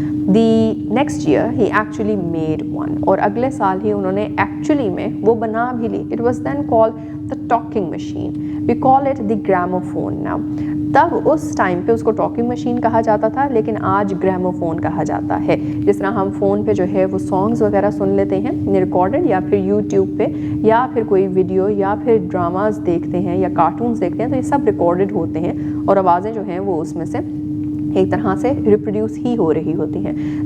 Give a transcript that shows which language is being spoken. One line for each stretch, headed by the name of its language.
English: The next year he actually made one.
Hindi: और अगले साल ही उन्होंने एक्चुअली में वो बना भी ली.
English: It was then called the talking machine. We call it the gramophone now.
Hindi: तब उस टाइम पे उसको टॉकिंग मशीन कहा जाता था लेकिन आज ग्रामोफोन कहा जाता है. जिस तरह हम फ़ोन पे जो है वो सॉन्ग्स वगैरह सुन लेते हैं रिकॉर्डेड या फिर यूट्यूब पे या फिर कोई वीडियो या फिर ड्रामास देखते हैं या कार्टून्स देखते हैं तो ये सब रिकॉर्डेड होते हैं और आवाज़ें जो हैं वो उसमें से एक तरह से रिप्रोड्यूस ही हो रही होती हैं.